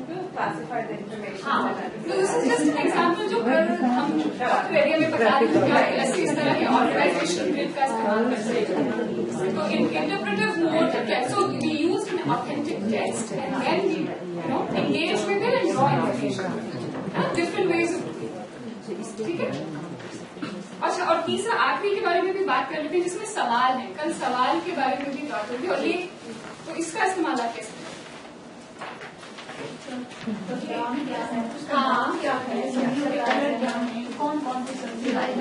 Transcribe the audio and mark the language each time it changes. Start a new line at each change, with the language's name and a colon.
Hindi: हाँ, तो
English: this is just an example
Hindi: जो हम एरिया में बता रहे हैं ऐसे इस तरह के ऑर्गेनाइजेशन ग्रिड का इस्तेमाल करते हैं।
English: तो interpretive mode, so we use an authentic text and then we engage with it and draw information. Different ways of,
Hindi: ठीक है? अच्छा, और तीसरा आखिरी के बारे में भी बात कर लेते हैं जिसमें सवाल है। कल सवाल के बारे में भी बात होगी, और ये तो इसका इस्तेमाल आप कैसे कौन सी सब्जी